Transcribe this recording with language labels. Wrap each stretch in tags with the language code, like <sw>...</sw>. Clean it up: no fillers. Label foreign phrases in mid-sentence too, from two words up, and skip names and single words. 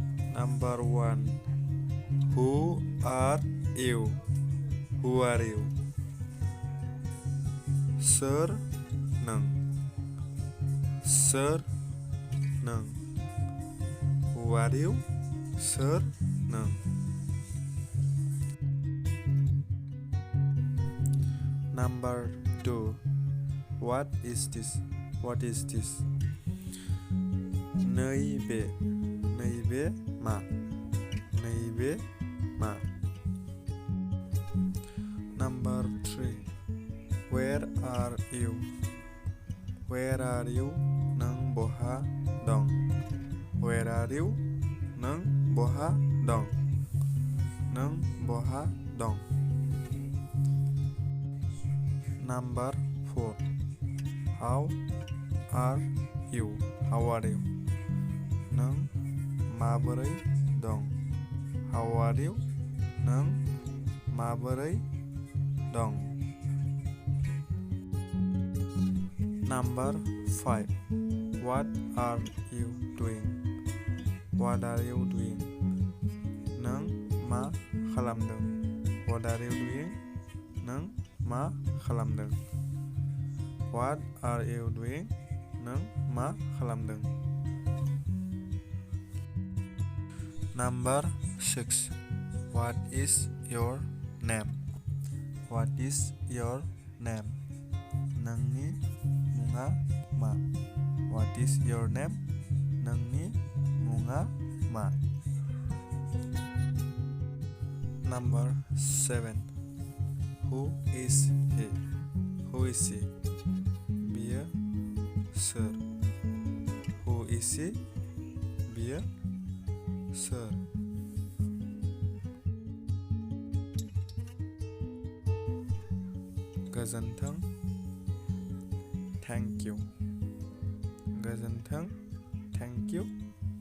<en>Number 1. Who are you? Who are you?</en> <brx>Soर नों? सोर नों?</brx> <en>Who are you?</en> <brx>सोर नों?</brx> <en>Number 2. What is this? What is this?</en> <brx>नैबे मा? नैबे मा?</brx> <en>Number 3. Where are you? Where are you?</en> <brx>नों बहा दं?</brx> <en>Where are you?</en> <brx>नों बहा दं? नों बहा दं?</brx> <en>Number 4. How are you? How are you?</en> <brx>नों माबोरै दं?</brx> <en>How are you?</en> <brx>नों माबोरै दं?</brx> <en>Number 5. What are you doing? What are you doing?</en> <brx>नों मा खालामदों?</brx> <en>What are you doing?</en> <brx>नों मा खालामदों?</brx> <en>What are you doing?</en> <brx>नों मा खालामदों?</brx> <en>Number 6. What is your name? What is your name?</en> <brx>नोंनि मुङा मा?</brx> <en>What is your name?</en> <brx>नोंनि मुङा मा?</brx> <en>Number 7. Who is he? Who is he?</en> <brx>बियो सोर?</brx> <en>Who is he?</en> <brx>बियो सोर? गोजोन्थों.</brx> <en>Thank you. गोजोन्थों. Thank you.</en>